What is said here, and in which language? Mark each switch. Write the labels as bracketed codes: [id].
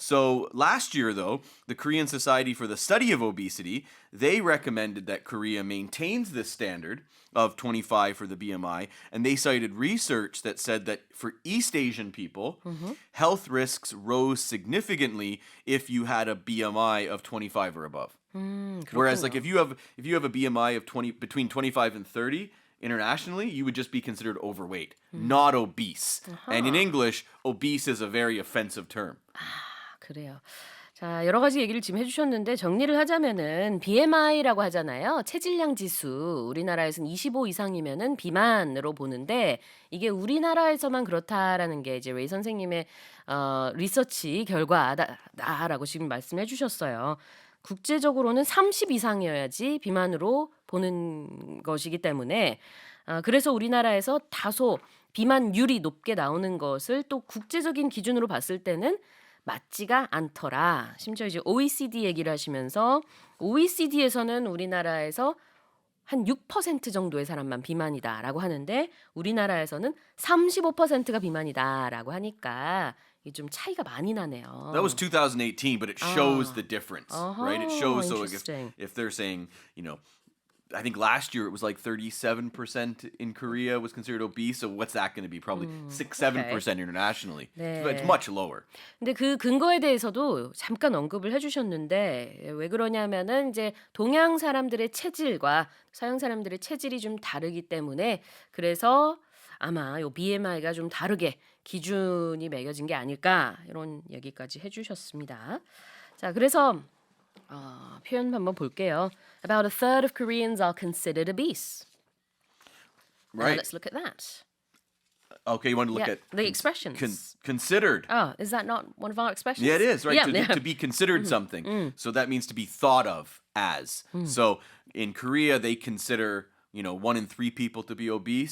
[en] So last year, though, the Korean Society for the Study of Obesity, they recommended that Korea maintains this standard of 25 for the BMI, and they cited research that said that for East Asian people, health risks rose significantly if you had a BMI of 25 or above. Whereas, like if you have a BMI of between 25 and 30. Internationally, you would just be considered overweight, not obese. And in English, obese is a very offensive term. [ko] 그래요. 자, 여러 가지 얘기를 지금 해주셨는데 정리를 하자면은 BMI라고 하잖아요. 체질량 지수. 우리나라에서는 25 이상이면은 비만으로 보는데 이게 우리나라에서만 그렇다라는 게 이제 레이 선생님의 리서치 결과다라고 지금 말씀해 주셨어요. 국제적으로는 30 이상이어야지 비만으로 보는 것이기 때문에 그래서 우리나라에서 다소 비만율이 높게 나오는 것을 또 국제적인 기준으로 봤을 때는 맞지가 않더라. 심지어 이제 OECD 얘기를 하시면서 OECD에서는 우리나라에서 한 6% 정도의 사람만 비만이다라고 하는데 우리나라에서는 35%가 비만이다라고 하니까 이게 좀 차이가 많이 나네요. [en] That was 2018, but it shows the difference, right? It shows so interesting. if they're saying, I think last year it was like 37% in Korea was considered obese. So what's that going to be? Probably 6-7% internationally. [ko] 네. [en] But it's much lower. [ko] 근데 그 근거에 대해서도 잠깐 언급을 해주셨는데 왜 그러냐면은 이제 동양 사람들의 체질과 서양 사람들의 체질이 좀 다르기 때문에 그래서 아마 요 BMI가 좀 다르게 기준이 매겨진 게 아닐까 이런 얘기까지 해주셨습니다. 자, 그래서 표현 한번 볼게요. [en] About a third of Koreans are considered obese. Now Right. let's look at that. Okay, you want to look Yeah, at the expressions. considered. Oh, is that not one of our expressions? Yeah, it is, right? Yeah, To be considered something. So that means to be thought of as. So in Korea, they consider, 1 in 3 people to be obese.